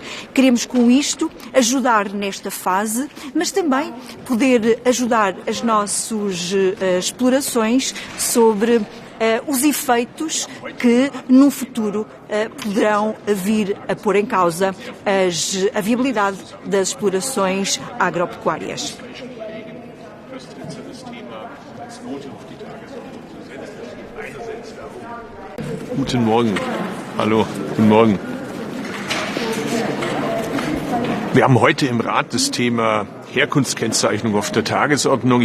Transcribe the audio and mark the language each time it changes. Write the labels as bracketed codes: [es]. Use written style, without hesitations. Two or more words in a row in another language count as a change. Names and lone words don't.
[pt] Queremos com isto ajudar nesta fase, mas também poder ajudar as nossas explorações sobre os efeitos que no futuro poderão vir a pôr em causa a viabilidade das explorações agropecuárias. [de] Guten Morgen. Hallo, guten Morgen. Wir haben heute im Rat das Thema Herkunftskennzeichnung auf der Tagesordnung.